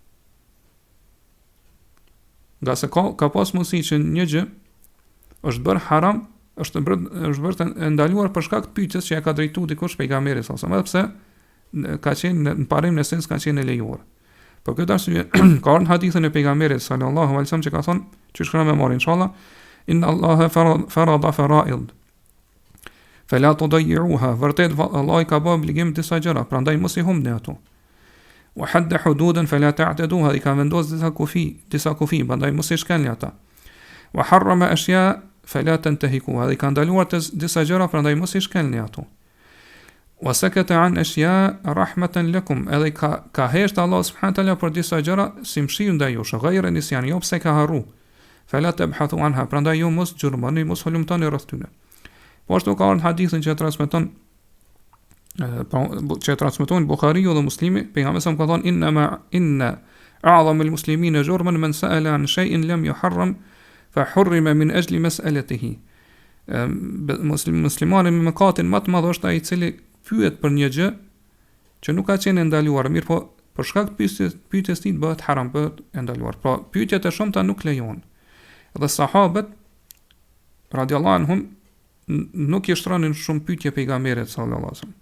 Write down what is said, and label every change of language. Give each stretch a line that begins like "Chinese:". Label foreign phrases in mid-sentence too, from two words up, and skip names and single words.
Albanian: Nga se ka pas mundësi që një gjë është bërë haram, është bërë të ndaluar për shkak të pyetjes që ja ka drejtuar dikush pejgamberit
Arabic: صلى الله عليه وسلم,
Albanian: edhe pse ka qenë në parim në sens ka qenë e lejuar. Por këtë arsye ka ardhur hadithën e pejgamberit
Arabic: صلى الله عليه وسلم
Albanian: që ka thonë, që shkruan me marrë inshallah,
Arabic: إن الله فرض فرائض فلا تضيعوها,
Albanian: vërtet Allah i ka bërë obligim disa gjëra, prandaj mos i humbni ato.
Arabic: وحد حدودا فلا تعتدوها,
Albanian: i ka vendosur disa kufi, prandaj mos i shkelni ata.
Arabic: وحرم أشياء فلا تنتهكوها,
Albanian: i ka ndaluar disa gjëra, prandaj mos i shkelni ato.
Arabic: وسكت عن أشياء رحمة لكم,
Albanian: edhe ka hesht Allah subhanahu taala për disa gjëra si mshirë ndaj jush,
Arabic: غير نسيان,
Albanian: jo pse ka harru.
Arabic: فلا تبحثوا عنها,
Albanian: prandaj ju mos gjurmoni, mos hulumtoni rreth tyre. Po ashtu ka ardhur hadithin që transmeton Buhariu dhe Muslimi, pejgamberi sa ka thonë
Arabic: إن أعظم المسلمين جرما من سأل عن شيء لم يحرم فحرم من أجل مسألته.
Albanian: Muslimani me mëkatin më të madh është ai i cili pyet për një gjë që nuk ka qenë ndaluar, mirë po për shkak të pyetjes tij bëhet haram, bëhet e ndaluar. Pra pyetjet e shumta nuk lejohen. Dhe sahabët
Arabic: رضي الله عنهم
Albanian: nuk i shtronin shumë pyetje pejgamberit
Arabic: صلى الله عليه وسلم.